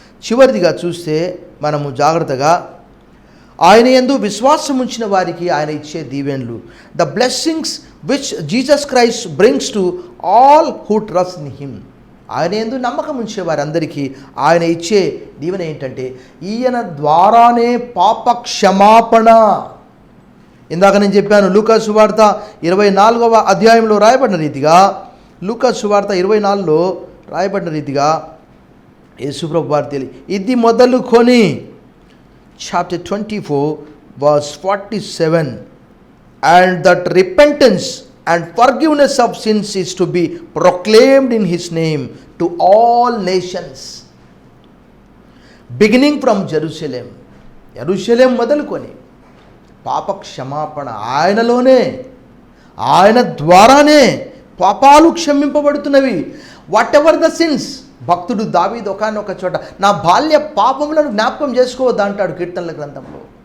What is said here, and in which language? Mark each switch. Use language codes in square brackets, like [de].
[te] చివరిదిగా చూస్తే మనము జాగ్రత్తగా ఆయన యందు విశ్వాసం ఉంచిన వారికి ఆయన ఇచ్చే దీవెనలు, [en] The blessings which Jesus Christ brings to all who trust in him. [te] ఆయన యందు నమ్మకం ఉంచే వారందరికీ ఆయన ఇచ్చే దీవెన ఏంటంటే ఈయన ద్వారానే పాప క్షమాపణ. ఇందాక నేను చెప్పాను, లూకా సువార్త 24వ అధ్యాయంలో రాయబడిన రీతిగా, లూకా సువార్త 24లో రాయబడిన రీతిగా యేసు ప్రభువు వారు ఇది మొదలుకొని [en] chapter 24 verse 47, and that repentance and forgiveness of sins is to be proclaimed in his name to all nations, beginning from Jerusalem. [te] యెరూషలేం మొదలుకొని పాప క్షమాపణ ఆయనలోనే, ఆయన ద్వారానే పాపాలు క్షమింపబడుతున్నవి. [en] Whatever the sins. [te] భక్తుడు దావీదు ఒకానొక చోట నా బాల్య పాపములను జ్ఞాపకం చేసుకోవద్దు అంటాడు కీర్తనల గ్రంథంలో.